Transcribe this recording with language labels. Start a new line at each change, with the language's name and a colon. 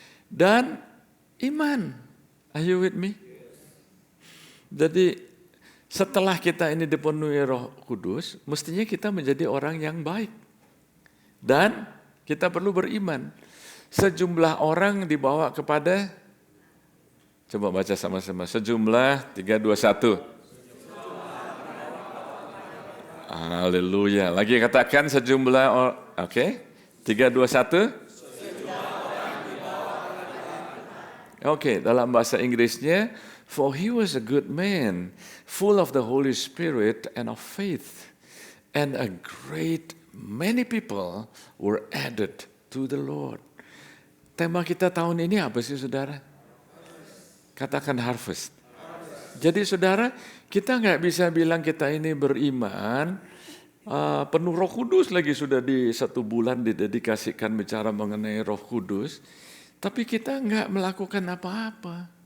Indonesian: Dan iman.
English: Are you with me?
Indonesian: Jadi Setelah kita ini dipenuhi Roh Kudus, mestinya kita menjadi orang yang baik. Dan kita perlu beriman. Sejumlah orang dibawa kepada, coba baca sama-sama, sejumlah 3, 2, 1. Haleluya. Lagi katakan sejumlah, oke. 3, 2, 1.
English: Oke,
Indonesian: dalam bahasa Inggrisnya,
English: for he was a good man, full of the Holy Spirit and of faith, and a great many people were added to the Lord.
Indonesian: Tema kita tahun ini apa sih, saudara? Katakan harvest. Jadi saudara, kita nggak bisa bilang kita ini beriman, penuh Roh Kudus lagi sudah di 1 bulan didedikasikan bicara mengenai Roh Kudus, tapi kita nggak melakukan apa-apa.